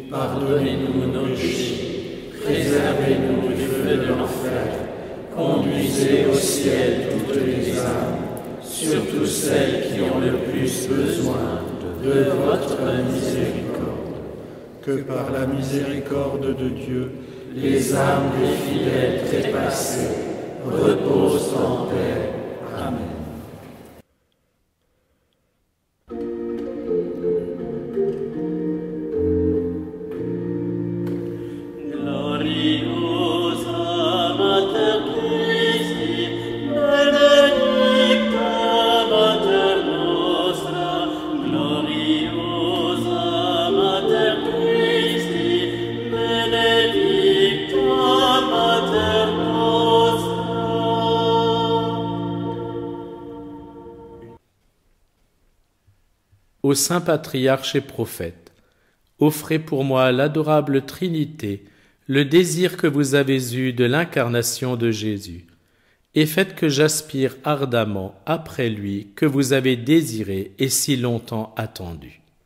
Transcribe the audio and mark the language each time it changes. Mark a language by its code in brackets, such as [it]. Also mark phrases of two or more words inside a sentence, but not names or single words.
[fr] Pardonnez-nous nos péchés, préservez-nous du feu de l'enfer, conduisez au ciel toutes les âmes, surtout celles qui ont le plus besoin de votre miséricorde. que par la miséricorde de Dieu, Les âmes des fidèles trépassés reposent en paix. Amen. [la] Gloriosa Mater Christi, benedicta Mater nostra, gloriosa Mater Christi, benedicta Mater nostra. [fr] Ô saint patriarche et prophète, offrez pour moi l'adorable Trinité, le désir que vous avez eu de l'incarnation de Jésus, et faites que j'aspire ardemment après lui que vous avez désiré et si longtemps attendu.